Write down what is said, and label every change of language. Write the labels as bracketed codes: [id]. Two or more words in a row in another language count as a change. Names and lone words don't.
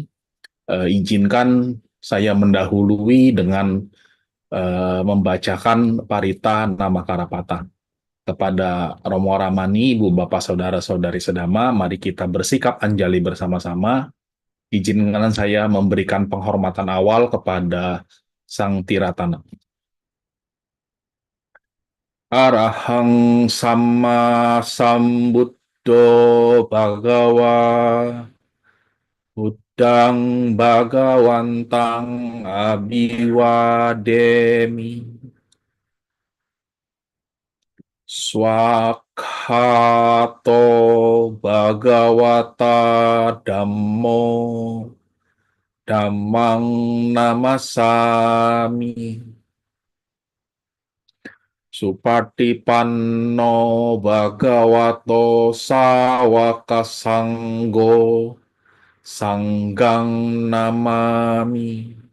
[id] Izinkan saya mendahului dengan membacakan Parita Namakarapata. Kepada Romo Ramani, Ibu Bapak Saudara-saudari Sedama, mari kita bersikap anjali bersama-sama. Izinkan saya memberikan penghormatan awal kepada Sang Tiratana. [pi] Arahang Sama Sambuddho Bhagawa Buddhang Bhagawantang Abiwademi Swakhato Bhagawata Dhammo Dhammang Namasami Supatipanno Bhagavato Sawaka Sanggo Sanggang Namami.